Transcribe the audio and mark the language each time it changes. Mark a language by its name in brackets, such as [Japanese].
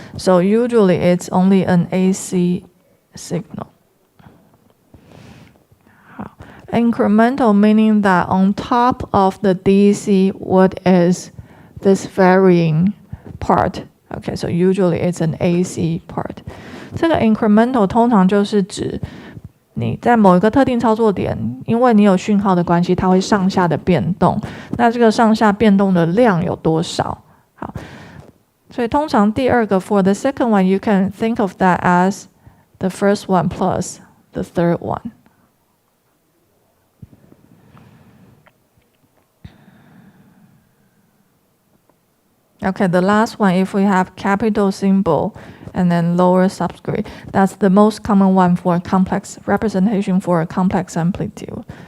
[English] So usually it's only an AC signal. Incremental meaning that on top of the DC, what is this varying part? Okay, so usually it's an AC part. [Chinese] 这个 incremental 通常就是指你在某一个特定操作点，因为你有讯号的关系，它会上下的变动。那这个上下变动的量有多少？好，所以通常第二个 [English] for the second one, you can think of that as the first one plus the third one. Okay, the last one, if we have capital symbol and then lower subscript, that's the most common one for complex representation for a complex amplitude.